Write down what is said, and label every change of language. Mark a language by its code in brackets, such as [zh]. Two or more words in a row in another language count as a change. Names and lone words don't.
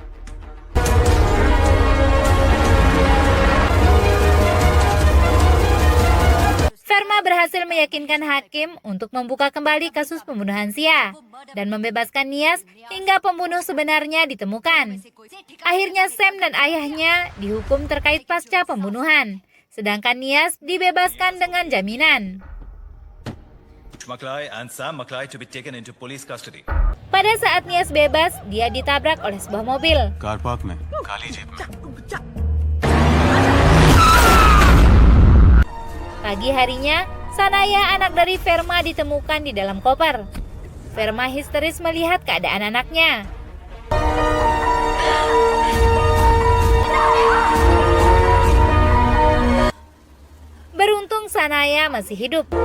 [id] Verma berhasil meyakinkan hakim untuk membuka kembali kasus pembunuhan Sia dan membebaskan Nias hingga pembunuh sebenarnya ditemukan. Akhirnya Sam dan ayahnya dihukum terkait pasca pembunuhan, sedangkan Nias dibebaskan dengan jaminan. [en] Maklay and Sam Maklay to be taken into police custody. [id] Pada saat Nias bebas, dia ditabrak oleh sebuah mobil. [hi] कार पार्क में काली जीप में [id] Pagi harinya, Sanaya, anak dari Verma, ditemukan di dalam koper. Verma histeris melihat keadaan anaknya. Beruntung Sanaya masih hidup.